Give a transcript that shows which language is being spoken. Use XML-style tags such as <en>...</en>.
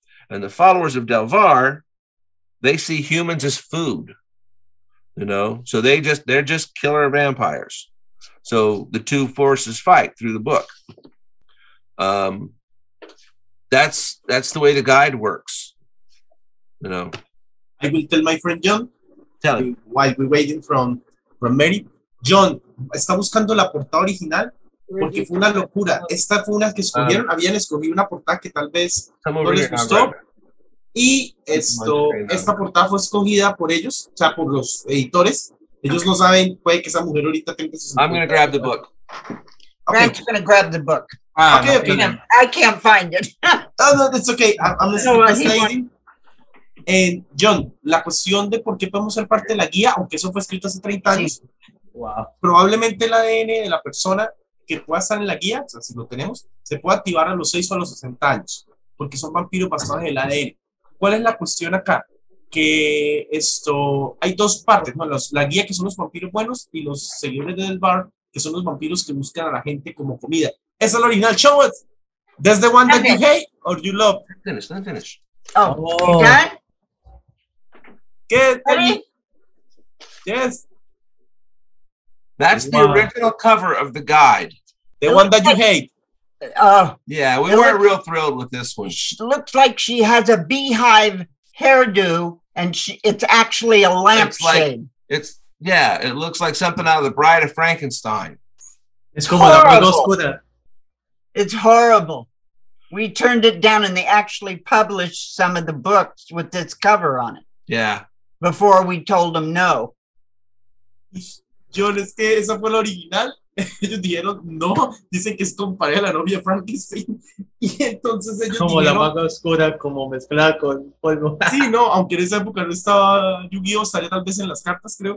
<en>And the followers of Delvar, they see humans as food, you know, so they're just killer vampires. So the two forces fight through the book. That's the way the guide works, you know. I will tell my friend Jhon, Tell him. while we're waiting from Mary.</en> <es>Jhon, está buscando la portada original porque fue una locura. Esta fue una que escogieron, habían escogido una portada que tal vez no les gustó. Y esta portada fue escogida por ellos, o sea, por los editores. Ellos no saben, puede que esa mujer ahorita tenga sus...</es> <en>I'm going to grab the book. Okay. Grant's going to grab the book. Okay. I can't find it. No, it's okay. I'm listening.</en> <es>Jhon, la cuestión de por qué podemos ser parte de la guía, aunque eso fue escrito hace 30 años, probablemente el ADN de la persona que pueda estar en la guía, o sea, si lo tenemos, se puede activar a los 6 o a los 60 años, porque son vampiros basados en el ADN. ¿Cuál es la cuestión acá? Que hay dos partes, ¿no? La guía, que son los vampiros buenos, y los seguidores del bar, que son los vampiros que buscan a la gente como comida. Esa es la original.</es> <en>Show it. That's the one that you hate or you love. Let me finish. You done? Good. Ready? Yes. That's the original cover of the guide. The one that you hate. Yeah, we weren't real thrilled with this one. Looks like she has a beehive hairdo, and it's actually a lampshade. It looks like something out of The Bride of Frankenstein.</en> <es>Es como la Bruja Oscura.</es> <en>It's horrible. We turned it down, and they actually published some of the books with this cover on it. Yeah. Before we told them no.</en> <es>Jhon, es que esa fue la original. Ellos dijeron no, dicen que es comparada a la novia Frankenstein. Y entonces ellos como dijeron, la Maga Oscura, como mezclada con polvo. Sí, no, aunque en esa época no estaba Yu-Gi-Oh, estaría tal vez en las cartas, creo.</es>